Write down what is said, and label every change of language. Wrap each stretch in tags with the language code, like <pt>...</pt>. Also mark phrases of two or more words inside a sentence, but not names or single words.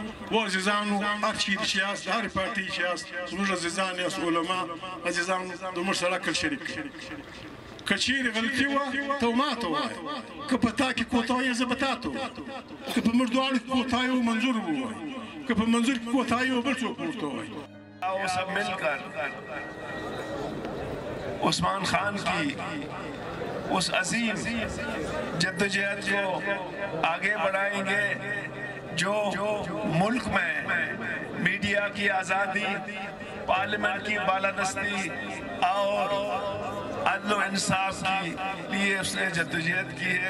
<ps>و عزیزانو هر چیرې چې یاست د هرې پارټۍ چې یاست زموږ عزیزان یاست علما عزیزانو د موږ سره عقل شریک کړئ. که چیرې غلطي وه ته ما ته ووایه، که په تا کې کوتاهي زه به تا ته ووایم، که په موږ دواړو کې کوتاهي و منظور به ووایو، که په منظور کې کوتاهي و بل څوک ورته ووایي.</ps> <ur>آؤ سب مل کر عثمان خان کی اس عظیم جدوجہد کو آگے بڑھائیں گے جو ملک میں میڈیا کی آزادی، پارلیمنٹ کی بالادستی اور عدل و انصاف کے لیے اس نے جدوجہد کی ہے.</ur>